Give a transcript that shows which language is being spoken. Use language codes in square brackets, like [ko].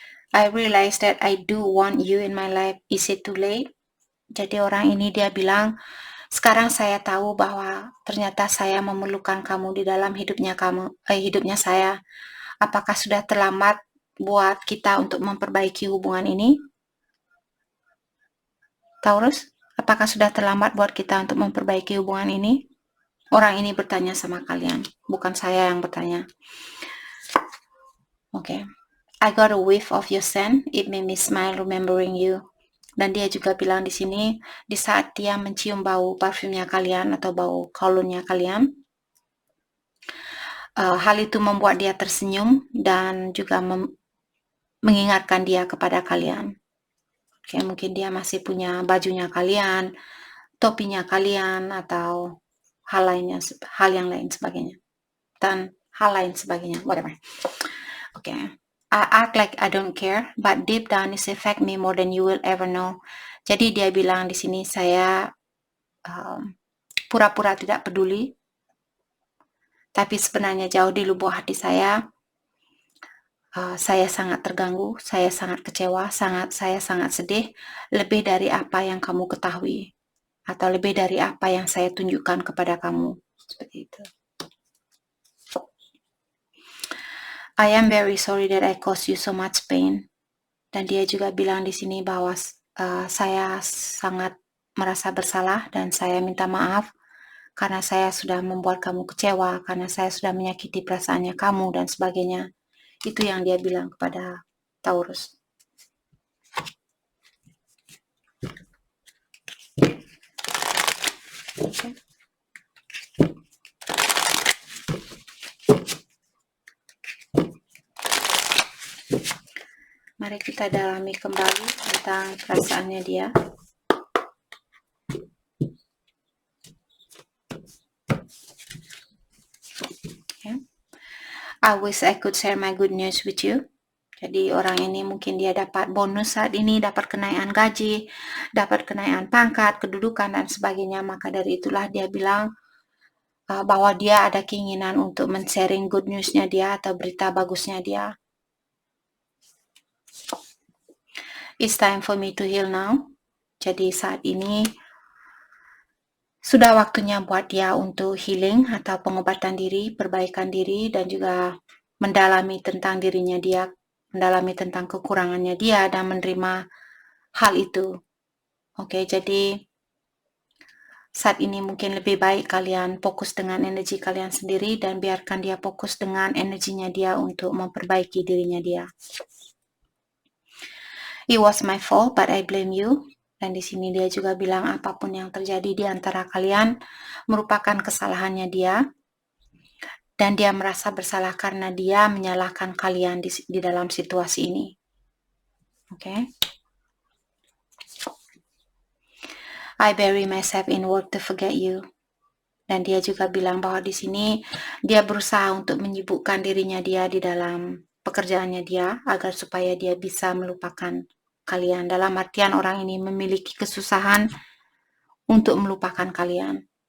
[en] I realize that I do want you in my life. Is it too late? [id] Jadi orang ini dia bilang, sekarang saya tahu bahwa ternyata saya memerlukan kamu di dalam hidupnya saya. Apakah sudah terlambat buat kita untuk memperbaiki hubungan ini? Taurus, apakah sudah terlambat buat kita untuk memperbaiki hubungan ini? Orang ini bertanya sama kalian, bukan saya yang bertanya. Oke. [en] I got a whiff of your scent. It made me smile remembering you. [id] Dan dia juga bilang di sini, di saat dia mencium bau parfumnya kalian atau bau kolonnya kalian, hal itu membuat dia tersenyum dan juga mengingatkan dia kepada kalian. Oke, mungkin dia masih punya bajunya kalian, topinya kalian, atau hal lainnya, hal yang lain sebagainya. Dan hal lain sebagainya, whatever. Oke. [en] I act like I don't care, but deep down it affect me more than you will ever know. [id] Jadi dia bilang di sini, saya pura-pura tidak peduli, tapi sebenarnya jauh di lubuk hati saya sangat terganggu, saya sangat kecewa, saya sangat sedih, lebih dari apa yang kamu ketahui, atau lebih dari apa yang saya tunjukkan kepada kamu. Seperti itu. [en] I am very sorry that I caused you so much pain. [id] Dan dia juga bilang di sini bahwa saya sangat merasa bersalah dan saya minta maaf karena saya sudah membuat kamu kecewa, karena saya sudah menyakiti perasaannya kamu dan sebagainya. Itu yang dia bilang kepada Taurus. [en] Okay. [id] Mari kita dalami kembali tentang perasaannya dia. [en] Okay. I wish I could share my good news with you. [id] Jadi orang ini mungkin dia dapat bonus saat ini, dapat kenaikan gaji, dapat kenaikan pangkat, kedudukan, dan sebagainya. Maka dari itulah dia bilang bahwa dia ada keinginan untuk men-sharing good news-nya dia atau berita bagusnya dia. [en] It's time for me to heal now. [id] Jadi saat ini sudah waktunya buat dia untuk healing atau pengobatan diri, perbaikan diri, dan juga mendalami tentang dirinya dia, mendalami tentang kekurangannya dia, dan menerima hal itu. Oke, jadi saat ini mungkin lebih baik kalian fokus dengan energi kalian sendiri dan biarkan dia fokus dengan energinya dia untuk memperbaiki dirinya dia. [en] It was my fault, but I blame you. [id] Dan di sini dia juga bilang apapun yang terjadi di antara kalian merupakan kesalahannya dia. Dan dia merasa bersalah karena dia menyalahkan kalian di dalam situasi ini. [en] Okay? I bury myself in work to forget you. [id] Dan dia juga bilang bahwa di sini dia berusaha untuk menyibukkan dirinya dia di dalam pekerjaannya dia agar supaya dia bisa melupakan kalian. Dalam artian orang ini memiliki kesusahan untuk melupakan kalian.